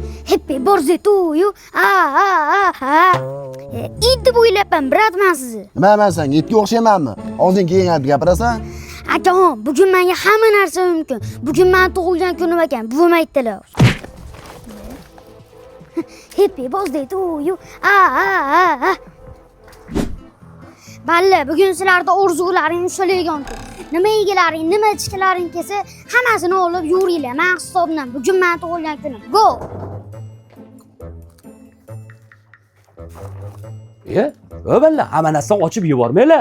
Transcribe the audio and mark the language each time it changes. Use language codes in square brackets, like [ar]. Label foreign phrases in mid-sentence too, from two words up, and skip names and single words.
[en] Happy birthday to you. [uz] Endi bo'ylabman, biratman sizni. Nima men senga itga o'xshaymanmi? Og'zing kelgan gapirasan? Akajon, bugun menga hamma narsa mumkin. Bugun men tug'ilgan kunim ekan, buvim aytdilar. [en] Happy birthday to you. [uz] Balla, bugun sizlarda orzularing ushalgan kun. Nima yegalaring, nima ichkilaring kelsa, hammasini olib yuringlar. Men hisobdan bugun men tug'ilgan kunim. Go! Balla, hamma narsani ochib yubormanglar.